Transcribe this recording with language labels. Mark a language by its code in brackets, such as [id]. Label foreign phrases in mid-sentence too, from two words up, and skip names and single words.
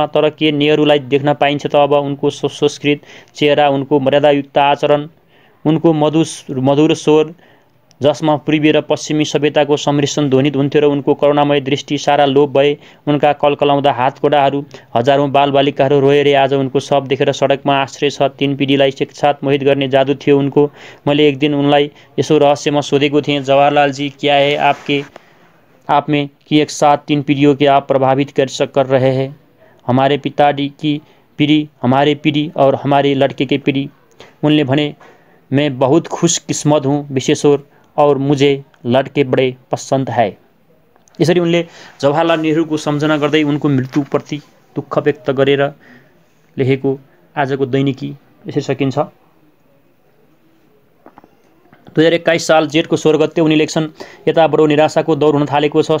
[ne] तर के नेहरूलाई देख्न पाइन्छ त अब उनको सुसंस्कृत चेहरा, उनको मर्यादायुक्त आचरण, उनको मधुर स्वर जसमा पूर्वी र पश्चिमी सभ्यताको सम्मिश्रण ध्वनित हुन्थ्यो र उनको करुणामय दृष्टि सारा लोप भए। उनका कलकलाउँदा हातकोडाहरू, हजारौँ बालबालिकाहरू रोए। आज उनको शव देखेर सडकमा आश्रय छ। 3 पिढीलाई एकसाथ मोहित गर्ने जादु थियो उनको। मैले एक दिन उनलाई यसो रहस्यमा सोधेको थिएँ, [hi] जवाहरलाल जी, क्या है आप में कि एक साथ 3 पीढ़ियों के आप प्रभावित कर रहे हैं? हमारे पिताजी की पीढ़ी, हमारे पीढ़ी और हमारे लड़के की पीढ़ी। [ne] उनले भने, [hi] मैं बहुत खुशकिस्मत हूँ विशेश्वर, और मुझे लड़के बड़े पसंद है। [ne] यसरी उनले जवाहरलाल नेहरूको सम्झना गर्दै उनको मृत्युप्रति दुःख व्यक्त गरेर लेखेको आजको दैनिकी यसरी सकिन्छ। 2021 साल जेठको 16 गते उनी लेख्छन्, यता बडो निराशाको दौर हुन थालेको छ।